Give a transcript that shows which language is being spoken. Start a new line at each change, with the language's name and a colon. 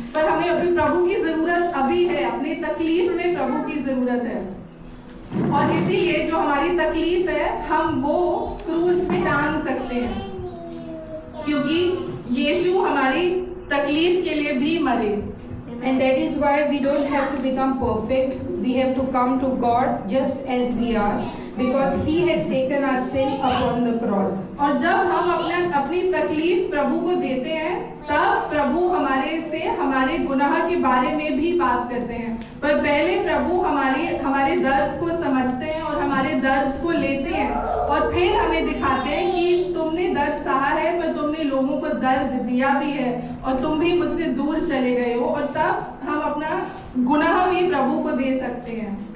Hindi: पर हमें अपनी प्रभु की जरूरत अभी है, अपनी तकलीफ में प्रभु की जरूरत है। और इसीलिए जो हमारी तकलीफ है हम वो क्रूस पे टांग सकते हैं, क्योंकि यीशु हमारी तकलीफ के लिए भी मरे।
English: And that is why we don't have to become perfect. We have to come to God just as we are, because He has taken our sin upon the cross.
Hindi: और जब हम अपनी तकलीफ प्रभु को देते हैं तब प्रभु हमारे गुनाह के बारे में भी बात करते हैं। पर पहले प्रभु हमारे दर्द को समझते हैं और हमारे दर्द को लेते हैं और फिर हमें दिखाते हैं कि तुमने दर्द सहा है पर तुमने लोगों को दर्द दिया भी है और तुम भी मुझसे दूर चले गए हो, और तब हम अपना गुनाह भी प्रभु को दे सकते हैं।